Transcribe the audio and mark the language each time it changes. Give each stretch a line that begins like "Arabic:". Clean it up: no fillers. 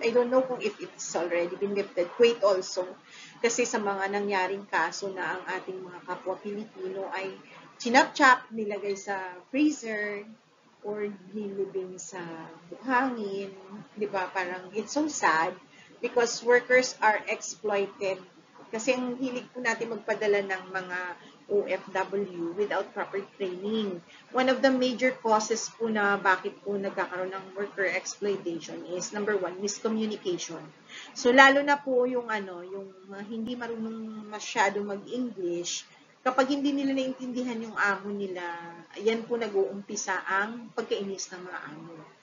English: I don't know kung if it's already been lifted.
Filipino: Kuwait also, kasi sa mga nangyaring kaso na ang ating mga kapwa Pilipino ay chinap-chap, nilagay sa freezer, or nilibing sa buhangin, di ba?
English: Parang it's so sad because workers are exploited.
Filipino: Kasi ang hilig po natin magpadala ng mga OFW without proper training.
English: One of the major causes
Filipino: po na bakit po nagkakaroon ng
English: worker exploitation is number one, miscommunication.
Filipino: So lalo na po yung hindi marunong masyado mag-English, kapag hindi nila naintindihan yung amo nila, yan po nag-uumpisa ang pagkainis ng mga amo.